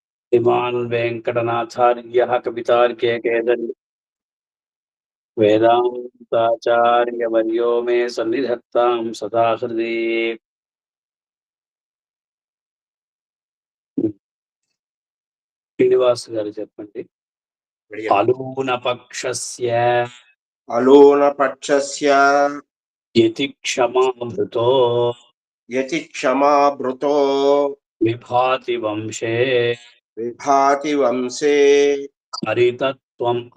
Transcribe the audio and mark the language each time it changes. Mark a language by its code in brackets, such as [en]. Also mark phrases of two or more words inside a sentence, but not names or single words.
[sa] श्रीमान् वेङ्कटनाथार्यः कवितार्के केसरी वेदान्ताचार्यवर्यो मे सन्निधत्तां सदा हृदि। [te] శ్రీనివాస్ గారు చెప్పండి. [sa] అలూనపక్షస్య యతి క్షమామృతో విభాతి వంశే హరితత్వం